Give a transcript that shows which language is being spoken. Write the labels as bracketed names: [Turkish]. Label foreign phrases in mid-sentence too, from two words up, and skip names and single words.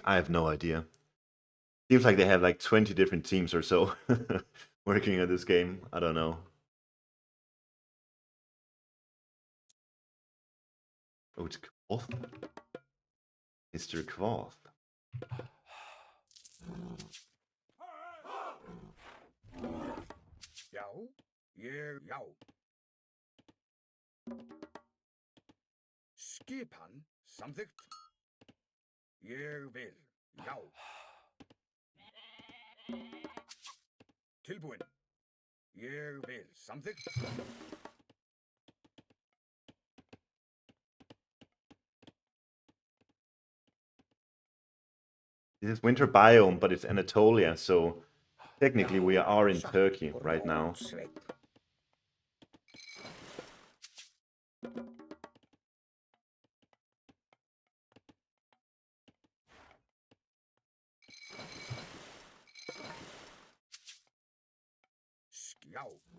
[English] I have no idea. Seems like they have like 20 different teams or so working on this game. I don't know. Oh, it's Kvoth. Mr. Kvoth. Yao? Yeah, yao. [Icelandic] Skipan, samþykkt. Ég vil, já. Tilbúin. Ég vil, samþykkt. [English] This is winter biome, but it's Anatolia, so technically we are in Turkey right now. [Icelandic] Skjá.